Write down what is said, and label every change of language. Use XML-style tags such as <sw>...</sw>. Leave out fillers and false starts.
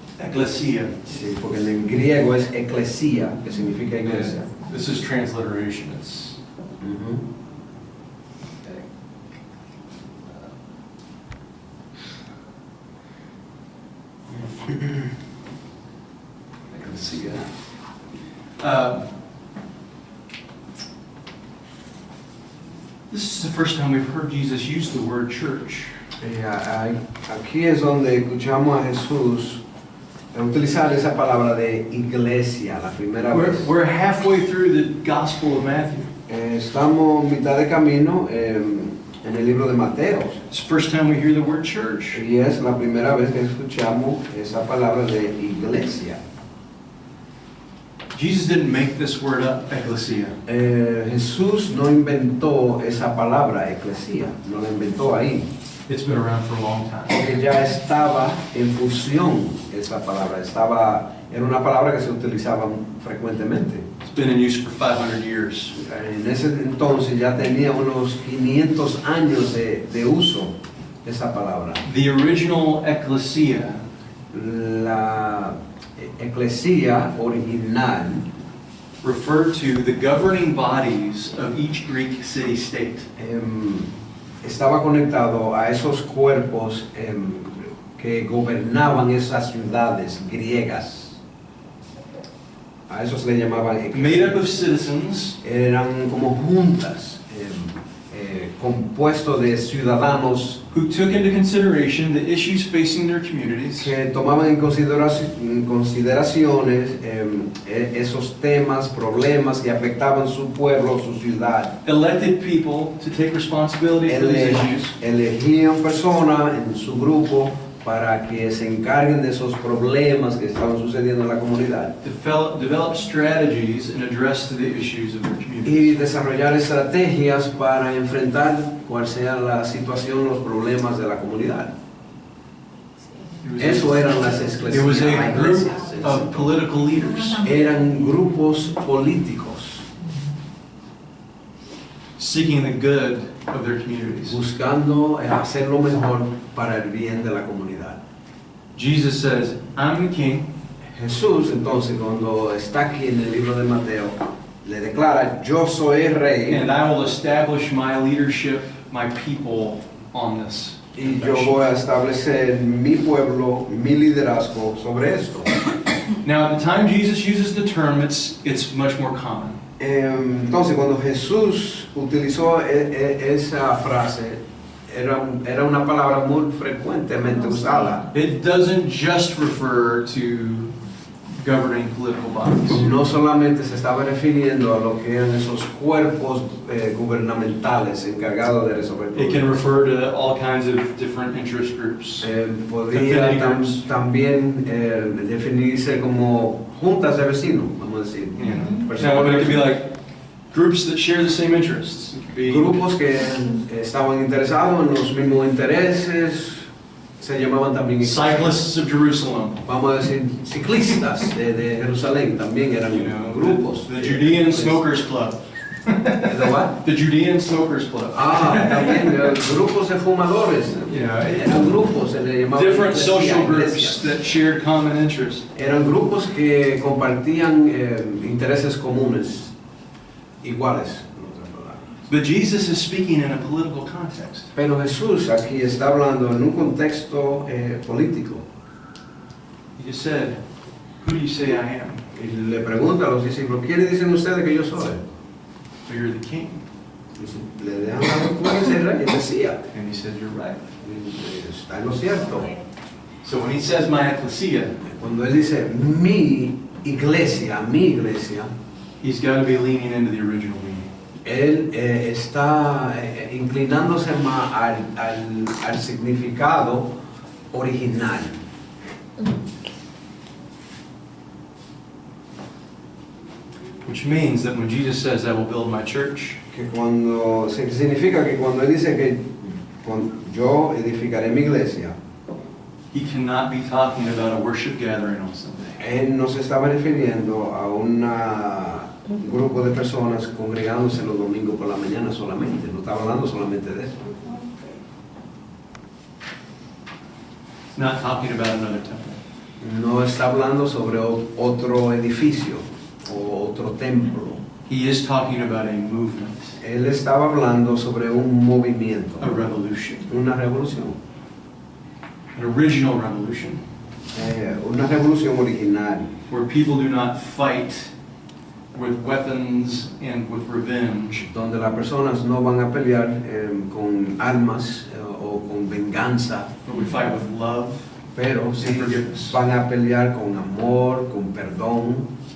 <en>Ecclesia.</en> <es>sí, porque en el griego es eclesia, que significa iglesia.</es> <en>This is transliteration. It's Ujú. Ecclesia. This is the first time we've heard Jesus use the word church.</en> <es>Aquí es donde escuchamos a Jesús utilizar esa palabra de iglesia la primera vez.</es> <en>We're halfway through the Gospel of Matthew.</en> <es>Estamos mitad de camino en el libro de Mateo</es> <en>It's the first time we hear the word church.</en> <es>y es la primera vez que escuchamos esa palabra de iglesia.</es> <en>Jesus didn't make this word up, ecclesia.</en> <es>Jesús no inventó esa palabra eclesia, no la inventó ahí,</es> <en>It's been around for a long time.</en> <es>porque ya estaba en fusión esa palabra, era una palabra que se utilizaba frecuentemente.</es> <en>It's been in use for 500 years.</en> <es>En ese entonces ya tenía unos 500 años de uso esa palabra.</es> <en>The original ecclesia</en> <es>La eclesia original</es> <en>referred to the governing bodies of each Greek city-state.</en> <es>Estaba conectado a esos cuerpos que gobernaban esas ciudades griegas. A esos le llamaban</es> <en>Made up of citizens</en> <es>eran como juntas compuesto de ciudadanos</es> <en>who took into consideration the issues facing their communities,</en> <es>que tomaban en consideraciones esos temas, problemas que afectaban su pueblo, su ciudad.</es> <en>elected people to take responsibility for these issues,</en> <es>Elegían personas en su grupo para que se encarguen de esos problemas que estaban sucediendo en la comunidad</es> <en>develop strategies and address the issues of their communities.</en> <es>y desarrollar estrategias para enfrentar cual sea la situación, los problemas de la comunidad. Eso eran las</es> <en>It was</en> <es>iglesias.</es> <en>a group of political leaders</en> <es>Eran grupos políticos</es> <en>seeking the good of their communities.</en> <es>buscando hacer lo mejor para el bien de la comunidad.</es> <en>Jesus says, I'm the king,</en> <es>Jesús, entonces, cuando está aquí en el libro de Mateo, le declara: yo soy el rey</es> <en>and I will establish my leadership, my people on this.</en> <es>y yo voy a establecer mi pueblo, mi liderazgo sobre esto.</es> <en>Now, at the time Jesus uses the term, it's much more common.</en> <es>Entonces, cuando Jesús utilizó esa frase, era una palabra muy frecuentemente usada.</es> <en>It doesn't just refer to governing political bodies.</en> <es>No solamente se estaba refiriendo a lo que eran esos cuerpos gubernamentales encargados de resolver</es> <en>It can</en> <es>problemas.</es> <en>refer to all kinds of different interest groups.</en> <es>Podría</es> <en>Affinity groups.</en> <es>también definirse como juntas de vecinos, vamos a decir.</es> <en>Now, but it could be like groups that share the same interests. It could be</en> <es>Grupos que estaban interesados en los mismos intereses, se llamaban también</es> <en>cyclists of Jerusalem,</en> <es>vamos a decir ciclistas de Jerusalén, también eran</es> <en>you know,</en> <es>grupos.</es> <en>the Judean Smokers Club.</en> <es>¿De</es> <en>what? The Judean Smokers Club.</en> <es>También grupos de fumadores.</es> <en>Yeah,</en> <es>Eran grupos, se le llamaban</es> <en>different</en> <es>iglesias,</es> <en>social groups</en> <es>iglesias.</es> <en>that shared common interests.</en> <es>Eran grupos que compartían intereses comunes, iguales. en otras palabras.</es> <en>But Jesus is speaking in a political context.</en> <es>Pero Jesús aquí está hablando en un contexto político.</es> <en>He just said, who do you say I am?</en> <es>Y le pregunta a los discípulos: ¿quiénes dicen ustedes que yo soy?</es> <en>So you're the king.</en> <es>Dice, le dejan a tú eres el rey, el Mesías.</es> <en>And he said, you're right.</en> <es>Y está en lo cierto.</es> <en>So when he says my ecclesia,</en> <es>Cuando él dice mi iglesia,</es> <en>he's got to be leaning into the original meaning.</en> <es>él está inclinándose más al significado original.</es> <en>Which means that when Jesus says, I will build my church,</en> <es>Significa que cuando él dice que yo edificaré mi iglesia,</es> <en>he cannot be talking about a worship gathering on Sunday.</en> <es>él no se estaba refiriendo a un grupo de personas congregándose los domingos por la mañana solamente, no estaba hablando solamente de eso.</es> <en>He's not talking about another temple.</en> <es>No está hablando sobre otro edificio o otro templo.</es> <en>He is talking about a movement,</en> <es>Él estaba hablando sobre un movimiento,</es> <en>a revolution,</en> <es>una revolución,</es> <en>an original revolution,</en> <es>una revolución original,</es> <en>where people do not fight with weapons and with revenge,</en> <es>donde las personas no van a pelear con armas o con venganza,</es> <en>but we fight with love</en> <es>pero sí</es> <en>and forgiveness.</en> <es>van a pelear con amor, con perdón.</es>